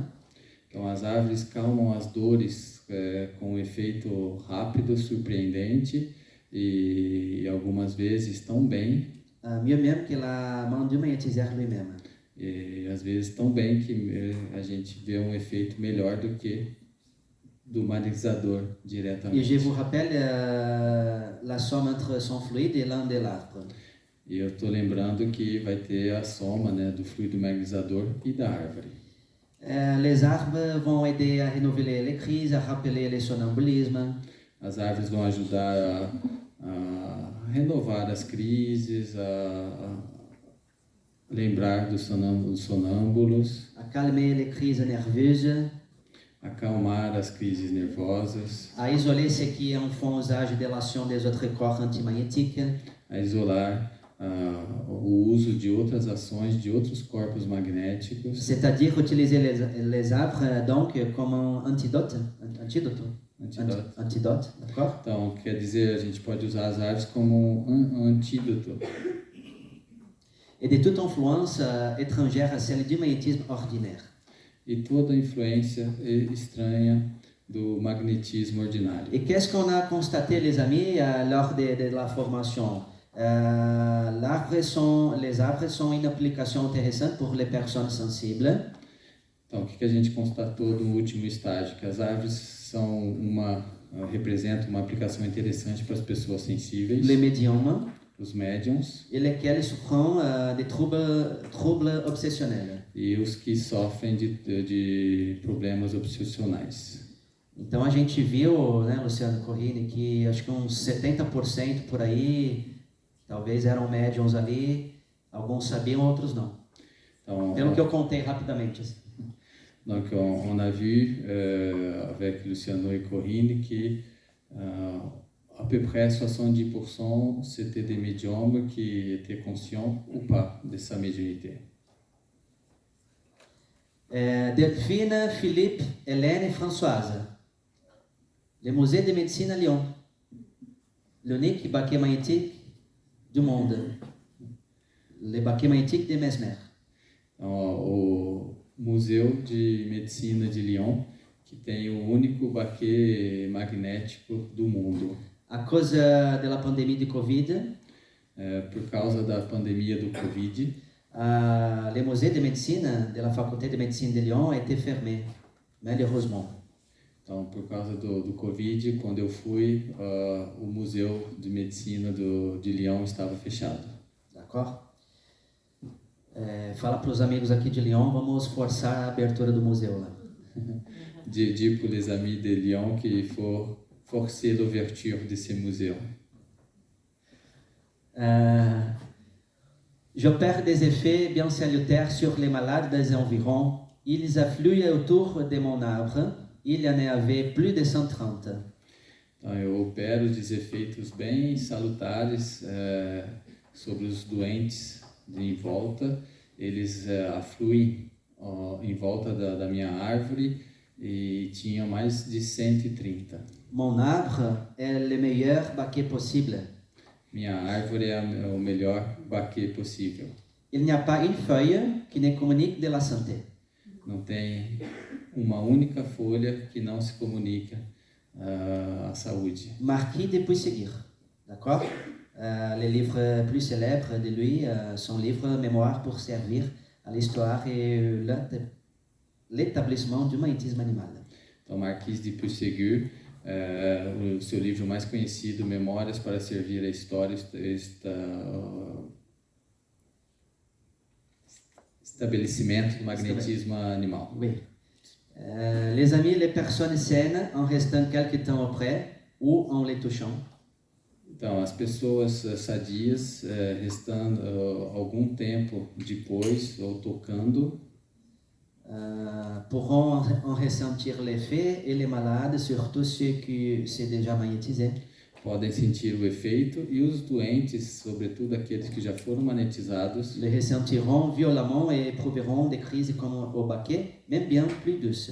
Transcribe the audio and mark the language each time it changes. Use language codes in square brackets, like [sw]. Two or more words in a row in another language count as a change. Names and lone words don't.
[pt] Então, as árvores calmam as dores com um efeito rápido, surpreendente, e algumas vezes tão bem, [fr] Mieux même que la main du magnétiseur lui-même. [pt] e às vezes tão bem que a gente vê um efeito melhor do que do magnetizador [fr] Et je [pt] diretamente. [fr] vous rappelle la somme entre son fluide et l'un de l'arbre. [pt] E eu estou lembrando que vai ter a soma, né, do fluido magnetizador e da árvore. [fr] Les arbres vont aider à renouveler les crises, à rappeler les sonambulismes. [pt] As árvores vão ajudar a renovar as crises, a lembrar dos sonâmbulos, [fr] À calmer les crises nerveuses, [pt] acalmar as crises nervosas, [fr] à isoler ceux qui en font usage de l'action des autres corps antimagnétiques, [pt] a isolar o uso de outras ações de outros corpos magnéticos, [fr] c'est-à-dire utiliser les arbres donc comme un antidote, [pt] antídoto. [fr] d'accord? [pt] Então, quer dizer, a gente pode usar as árvores como um antídoto [fr] Et de toute influence étrangère à celle du magnétisme ordinaire. [pt] e toda influência estranha do magnetismo ordinário. [fr] Et qu'est-ce qu'on a constaté, les amis, lors de la formation? Les arbres sont une application intéressante pour les personnes sensibles. [pt] Então, o que a gente constatou no último estágio? Que as árvores são representam uma aplicação interessante para as pessoas sensíveis, [fr] Les médiums, [pt] os médiums [fr] et lesquels souffrent de troubles obsessionnels. [pt] e os que sofrem de problemas obsessionais. Então a gente viu, né, Luciano Corrini, que acho que uns 70% por aí, talvez eram médiums ali, alguns sabiam, outros não. Então, Pelo que eu contei rapidamente. Assim. [fr] donc, on a vu avec Luciano e Corrine que à peu près 70% c'était des médiums qui étaient conscients ou pas de sa médiumnité. Delphine, Philippe, Hélène et Françoise. Le musée de médecine à Lyon. L'unique baquet magnétique du monde. Le baquet magnétique de Mesmer. [pt] Então, o Museu de Medicina de Lyon, que tem o único baquet magnético do mundo. [fr] À cause de la pandémie du Covid, [pt] Por causa da pandemia do Covid, [fr] le musée de médecine de la faculté de médecine de Lyon a été fermé, malheureusement. [pt] então, por causa do Covid, quando eu fui, o Museu de Medicina de Lyon estava fechado. [fr] D'accord? [pt] Fala para os amigos aqui de Lyon, vamos forçar a abertura do museu lá. [fr] Dis pour les amis de Lyon qu'il faut forcer l'ouverture de ces musées. J'opère des effets bien salutaires sur les malades des environs. Ils affluent autour de mon arbre. Il y en avait plus de 130. [pt] Então, eu opero des efeitos bem salutares sobre os doentes em volta. Eles afluem em volta da minha árvore e tinha mais de 130. [fr] Mon arbre est le meilleur baquet possible. [pt] Minha árvore é o melhor baquet possível. [fr] Il n'y a pas une feuille qui ne communique de la santé. [pt] Não tem uma única folha que não se comunica à saúde. [fr] Marquis de Puységur, d'accord? Les livres plus célèbres de lui sont livres Mémoires pour servir à l'histoire et l'établissement du magnétisme animal. [pt] Então, Marquis de Puységur, o seu livro mais conhecido, Memórias para Servir a História, estabelecimento do magnetisme animal. [fr] Oui. Les amis, les personnes saines en restant quelque temps auprès ou en les touchant [pt] Então, as pessoas sadias, restando algum tempo depois, ou tocando, [fr] pourront en ressentir l'effet, et les malades, surtout ceux qui s'est déjà magnétisés, [pt] podem sentir o efeito, e os doentes, sobretudo aqueles que já foram magnetizados, [fr] les ressentiront violemment et éprouveront des crises comme au baquet, même bien plus douces.